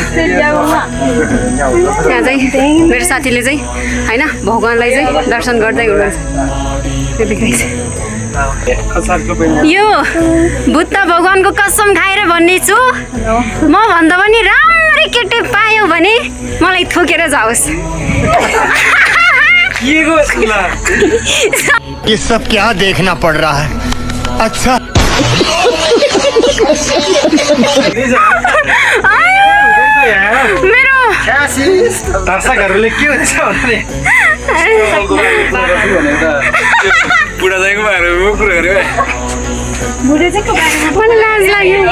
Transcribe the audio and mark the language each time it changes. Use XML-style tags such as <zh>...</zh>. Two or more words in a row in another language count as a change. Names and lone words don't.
<ne>त्यहाँ चाहिँ मेरो साथीले चाहिँ हैन भगवानलाई चाहिँ दर्शन गर्दै हुनुहुन्छ यो बुद्ध भगवानको कसम खाएर भन्ने छु म भन्दा पनि राम्ररी केटी पायो भने मलाई थोकेर जाओस्</ne> <hi>ये सब क्या देखना पड़ रहा है अच्छा</hi> <ne>मेरो दर्शकहरूले के हुन्छ भने बुढा दाइको बारेमा कुरा गऱ्यो मलाई लाज लाग्यो</ne>